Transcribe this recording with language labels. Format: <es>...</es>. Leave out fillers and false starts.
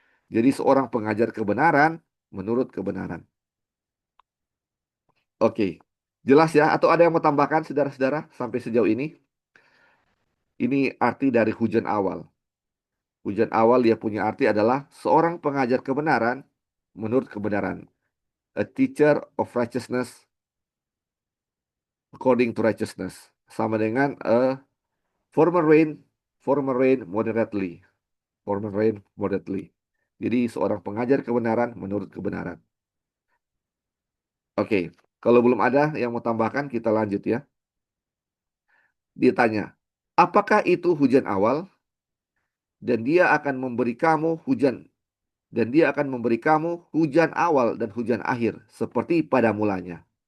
<id>Jadi seorang pengajar kebenaran menurut kebenaran. Oke, jelas ya? Atau ada yang mau tambahkan saudara-saudara sampai sejauh ini? Ini arti dari hujan awal. Hujan awal dia punya arti adalah seorang pengajar kebenaran menurut kebenaran.</id> <en>A teacher of righteousness according to righteousness.</en> <id>Sama dengan</id> <en>former rain, former rain moderately. Former rain moderately.</en> <id>Jadi seorang pengajar kebenaran menurut kebenaran. Oke, kalau belum ada yang mau tambahkan kita lanjut ya. Dia tanya, apakah itu hujan awal? Dan dia akan memberi kamu hujan. Dan dia akan memberi kamu hujan awal dan hujan akhir, seperti pada mulanya.</id>